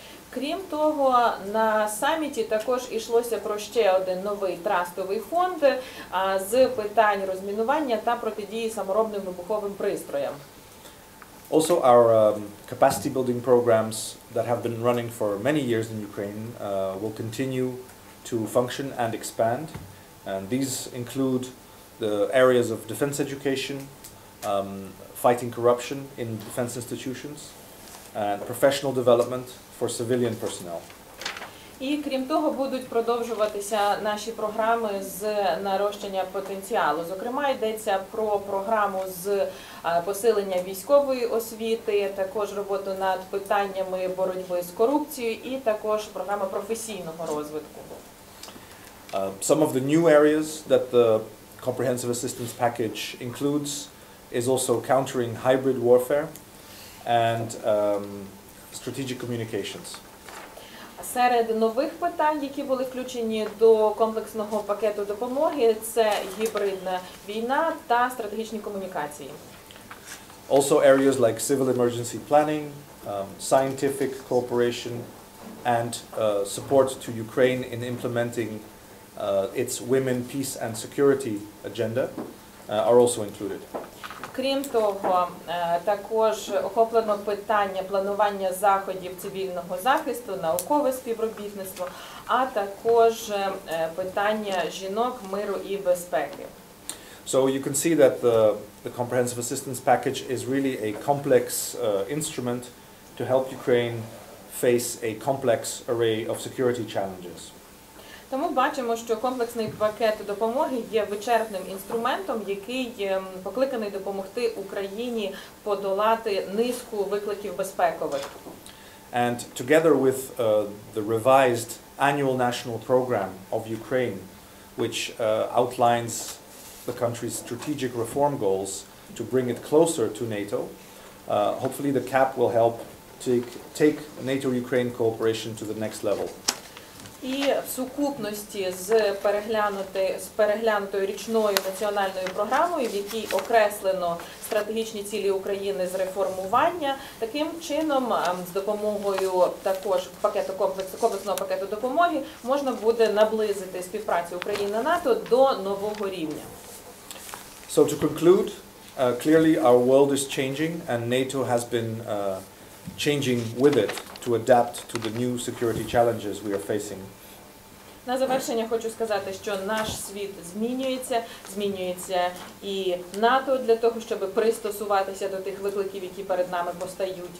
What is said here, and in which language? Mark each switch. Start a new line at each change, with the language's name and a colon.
Ukrainian: Крім того, на саміті також йшлося про ще один новий трастовий фонд з питань розмінування та протидії саморобним вибуховим пристроям.
English: Also, our capacity building programs that have been running for many years in Ukraine will continue to function and expand. And these include the areas of defense education, fighting corruption in defense institutions, and professional development for civilian personnel.
Ukrainian: І крім того, будуть продовжуватися наші програми з нарощення потенціалу. Зокрема, йдеться про програму з посилення військової освіти, також роботу над питаннями боротьби з корупцією і також програма професійного розвитку.
English: Some of the new areas that the comprehensive assistance package includes is also countering hybrid warfare and strategic communications.
Ukrainian: Серед нових питань, які були включені до комплексного пакету допомоги, це гібридна війна та стратегічні комунікації.
English: Also areas like civil emergency planning, scientific cooperation and support to Ukraine in implementing its women, peace and security agenda are also included.
Ukrainian: Крім того, також охоплено питання планування заходів цивільного захисту, наукове співробітництво, а також питання жінок, миру і безпеки.
English: So you can see that the comprehensive assistance package is really a complex instrument to help Ukraine face a complex array of security challenges.
Ukrainian: Тому бачимо, що комплексний пакет допомоги є вичерпним інструментом, який покликаний допомогти Україні подолати низку викликів безпекових.
English: And together with the revised annual national program of Ukraine, which outlines the country's strategic reform goals to bring it closer to NATO, hopefully the CAP will help take NATO-Ukraine cooperation to the next level.
Ukrainian: І в сукупності з переглянутою річною національною програмою, в якій окреслено стратегічні цілі України з реформування, таким чином з допомогою також комплексного пакету допомоги можна буде наблизити співпрацю України-НАТО до нового рівня.
English: So to conclude, clearly our world is changing and NATO has been changing with it to adapt to the new security challenges we are facing.
Ukrainian: На завершення хочу сказати, що наш світ змінюється і НАТО для того, щоб пристосуватися до тих викликів, які перед нами постають.